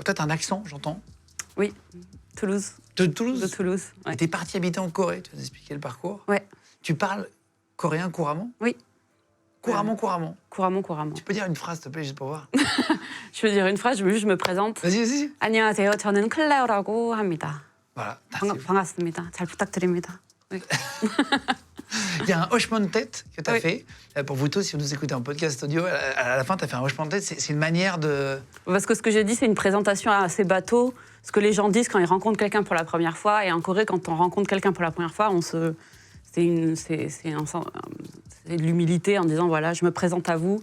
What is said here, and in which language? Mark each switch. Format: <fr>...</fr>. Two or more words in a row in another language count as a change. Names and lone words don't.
<fr>Toi, tu as un accent, j'entends? Oui. Toulouse. De Toulouse? De Toulouse, ouais. Tu es parti habiter en Corée, tu vas nous expliquer le parcours? Ouais. Tu parles coréen couramment? Oui. Couramment. Couramment. Tu peux dire une phrase, s'il te plaît, juste pour voir? Je veux dire une phrase, je me présente. Vas-y.</fr> <ko>안녕하세요. 저는 클레어라고 합니다.</ko> <fr>Voilà.</fr> <ko>반갑습니다. 잘 부탁드립니다.</ko> <fr>Oui. Il y a un hochement de tête que tu as fait. Pour vous tous, si vous nous écoutez en podcast audio, à la fin, tu as fait un hochement de tête. C'est une manière de... Parce que ce que j'ai dit, c'est une présentation assez bateau. Ce que les gens disent quand ils rencontrent quelqu'un pour la première fois. Et en Corée, quand on rencontre quelqu'un pour la première fois, c'est de l'humilité en disant, voilà, je me présente à vous.</fr>